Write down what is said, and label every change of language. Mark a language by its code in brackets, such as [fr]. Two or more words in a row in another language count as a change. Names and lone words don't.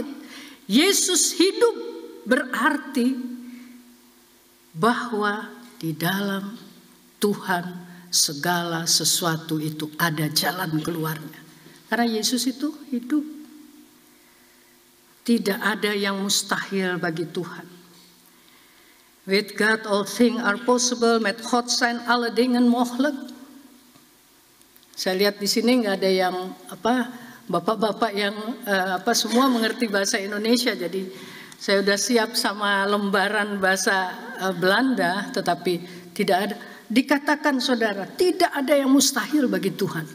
[id] Yesus hidup berarti bahwa di dalam Tuhan segala sesuatu itu ada jalan keluarnya. Karena Yesus itu hidup. Tidak ada yang mustahil bagi Tuhan. [en] With God all things are possible, [nl] met God zijn alle dingen mogelijk. [id] Saya lihat di sini nggak ada yang bapak-bapak yang semua mengerti bahasa Indonesia. Jadi saya udah siap sama lembaran bahasa Belanda, tetapi tidak ada. dikatakan saudara, tidak ada yang mustahil bagi Tuhan.